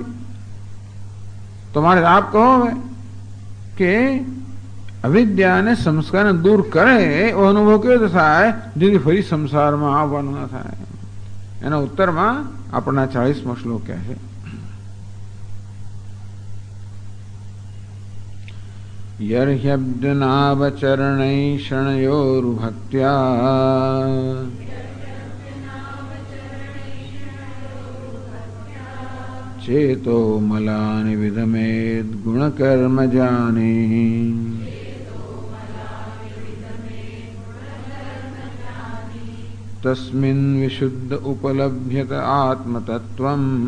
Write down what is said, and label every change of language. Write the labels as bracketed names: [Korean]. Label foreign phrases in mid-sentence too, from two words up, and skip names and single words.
[Gujarati] તો મારે આપ કહો હવે કે અવિદ્યા અને સંસ્કારને દૂર કરે એવો અનુભવ કેવો રીતે થાય જેથી ફરી સંસારમાં આવવાનું ન થાય? એના ઉત્તરમાં આપણા 40મો શ્લોક કહે છે यर्ह्यब्जनावचरणैषणयोर्भक्त्या [Sanskrit] चेतो मलानि विदमेद् गुणकर्मजानि तस्मिन् विशुद्ध उपलभ्यत आत्मतत्त्वम्